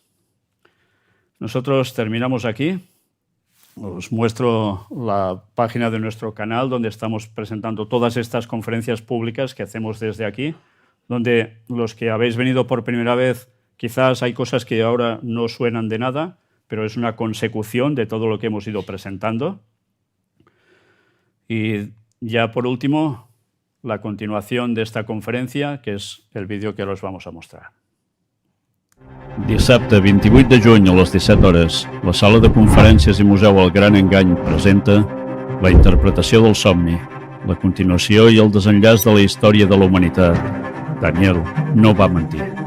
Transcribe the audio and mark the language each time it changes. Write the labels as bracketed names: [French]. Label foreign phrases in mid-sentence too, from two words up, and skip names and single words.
[Spanish] Nosotros terminamos aquí. Os muestro la página de nuestro canal donde estamos presentando todas estas conferencias públicas que hacemos desde aquí, donde los que habéis venido por primera vez, quizás hay cosas que ahora no suenan de nada, pero es una consecución de todo lo que hemos ido presentando. Y ya por último, la continuación de esta conferencia, [Catalan] que és el vídeo que ara us vamos a mostrar. Dissabte 28 de juny a les 17 hores, la sala de conferències i museu El Gran Engany presenta la interpretació del somni, la continuació i el desenllaç de la història de la humanitat. Daniel no va mentir.